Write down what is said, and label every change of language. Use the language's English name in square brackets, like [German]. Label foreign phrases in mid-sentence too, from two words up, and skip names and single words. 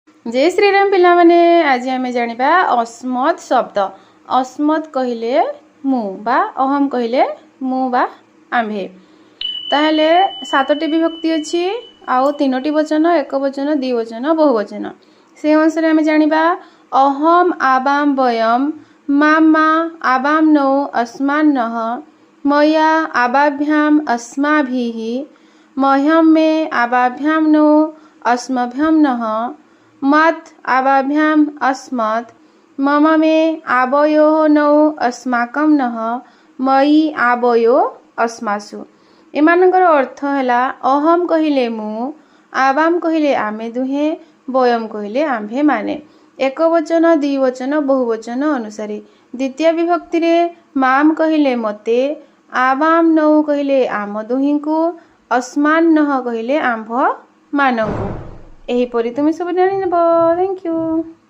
[Odia] ଜୟ ଶ୍ରୀରାମ ପିଲା ମାନେ ଆଜି ଆମେ ଜାଣିବା ଅସ୍ମତ୍ ଶବ୍ଦ। ଅସ୍ମତ୍ କହିଲେ ମୁଁ ବା ଅହମ୍ କହିଲେ ମୁଁ ବା ଆମ୍ଭେ। ତାହାହେଲେ ସାତଟି ବିଭକ୍ତି ଅଛି ଆଉ ତିନୋଟି ବଚନ ଏକ ବଚନ ଦ୍ୱିବଚନ ବହୁବଚନ। ସେ ଅନୁସାରେ ଆମେ ଜାଣିବା [Sanskrit] अहम आबाम वयम मामा आबाम नौ अस्मान् नः मया आबाभ्याम अस्माभिः मह्यम मे आबाभ्याम नौ अस्मभ्याम नः मत् आबाभ्याम अस्मत् मम मे आबयोः नौ अस्माकं नः मयि आबयो अस्मासु। [Odia] ଏମାନଙ୍କର ଅର୍ଥ ହେଲା ଅହମ୍ କହିଲେ ମୁଁ ଆବାମ୍ କହିଲେ ଆମେ ଦୁହେଁ ବୟମ୍ କହିଲେ ଆମ୍ଭେ ମାନେ। ଏକ ବଚନ ଦ୍ୱିବଚନ ବହୁବଚନ ଅନୁସାରେ ଦ୍ୱିତୀୟ ବିଭକ୍ତି ରେ ମାମ୍ କହିଲେ ମତେ ଆବାମ୍ ନୌ କହିଲେ ଆମ ଦୁହିଁଙ୍କୁ ଅସ୍ମାନ୍ ନଃ କହିଲେ ଆମ୍ଭ ମାନଙ୍କୁ। ଏହିପରି ତୁମ ସବ ଜାଣି ନେବ। [English] thank you.